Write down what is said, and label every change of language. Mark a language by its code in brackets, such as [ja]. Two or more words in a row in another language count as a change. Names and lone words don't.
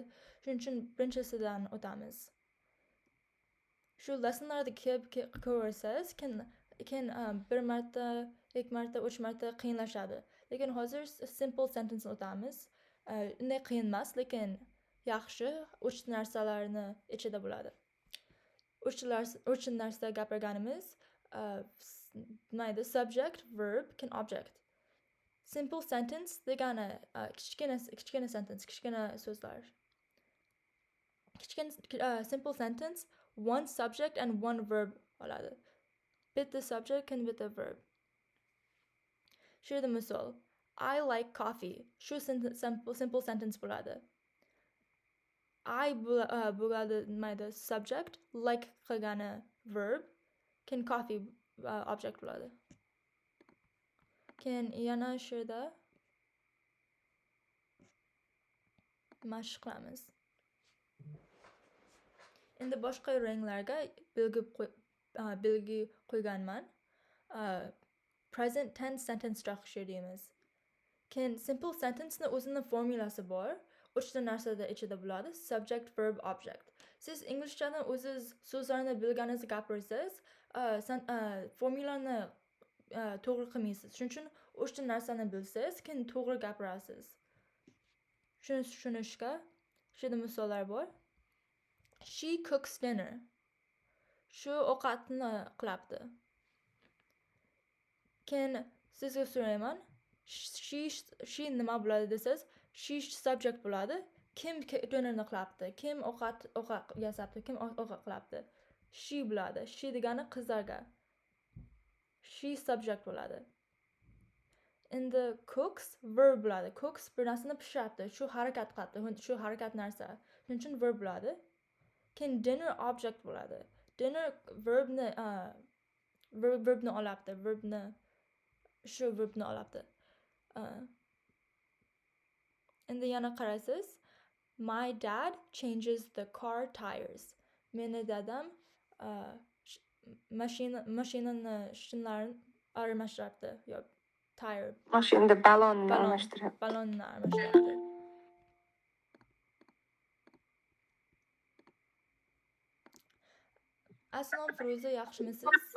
[uz] Shuning uchun birinchisidan o'tamiz. Shu lessonlarda ko'rsangiz, keyin bir marta, ikki marta, uch marta qiyinlashadi. Lekin hozir [en] simple sentence [uz] o'tamiz. Unday qiyin emas, lekin yaxshi uch narsalarni ichida bo'ladi. Uch narsa gapirganimiz mayda [en] subject, verb, [uz] keyin object. [en] Simple sentence [uz] degani kichkina sentence, kichkina so'zlar. [en] Simple sentence, one subject and one verb oladi. [uz] Bitta [en] subject and [uz] bitta verb. Shu yerda misol, [en] I like coffee. [uz] Shu simple sentence bo'ladi. I bo'ladi mayda subject, like qilgani verb, keyin coffee object bo'ladi. Keyin yana shu yerda mashq qilamiz. Endi boshqa ranglarga belgi qo'yganman. [en] Present tense sentence structure deymiz. [uz] Keyin [en] simple sentence [uz] ni o'zining formulasi bor. Uchta narsada ichida bo'ladi. [en] Subject, verb, object. [uz] Siz inglizchadan o'ziz so'zlarni bilganingizni gapirsangiz, formulani to'g'ri qilmaysiz. Shuning uchun uchta narsani bilsangiz, keyin to'g'ri gapirasiz. Shuni tushunishga shu yerda misollar bor. [en] She cooks dinner. [uz] Shu ovqatni qilapti. Keyin sizga so'rayman, she nima bo'ladi desangiz, [en] she subject [uz] bo'ladi. Kim dinnerni qilapti? Kim ovqat yasabdi? Kim ovqat qilapti? She bo'ladi. She degani qizlarga. [en] She subject [uz] bo'ladi. Endi [en] cooks verb [uz] bo'ladi. Cooks bir narsani pishiryapti. Shu harakat qilyapti. Shu harakat narsa. Shuning uchun verb bo'ladi. Keyin [en] dinner object [uz] bo'ladi. Dinner verbni olapti. Shu verbni olapti. Endi yana qarasiz. [en] My dad changes the car tires. [uz] Meni dadam mashinani shinlarini almashtiribdi. Yo, tire. Mashinada ballonni almashtiryapti. Ballonni almashtiribdi. Assalom Firuza, yaxshimisiz?